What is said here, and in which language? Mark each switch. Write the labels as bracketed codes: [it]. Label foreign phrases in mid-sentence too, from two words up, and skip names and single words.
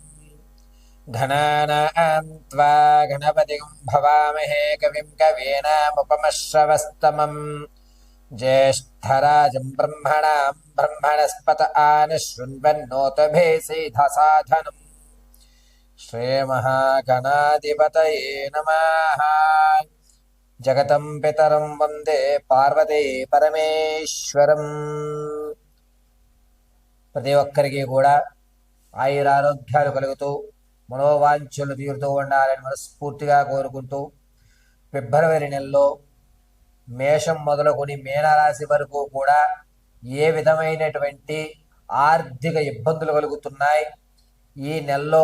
[sa] घनानां त्वा गणपतिं भवामहे कविं कवीनामुपमश्रवस्तमम् ज्येष्ठराजं ब्रह्मणां ब्रह्मणस्पत आनशृण्वन्नोतभेसीधसाधनम् श्रीमहागणाधिपतये नमः। जगतं पितरं वन्दे पार्वती परमेश्वरम्। [te] ప్రతి ఒక్కరికి కూడా ఆయురారోగ్యాలు కలుగుతూ మనోవాంఛలు తీరుతూ ఉండాలని మనస్ఫూర్తిగా కోరుకుంటూ ఫిబ్రవరి నెలలో మేషం మొదలుకొని మీనరాశి వరకు కూడా ఏ విధమైనటువంటి ఆర్థిక ఇబ్బందులు కలుగుతున్నాయి, ఈ నెలలో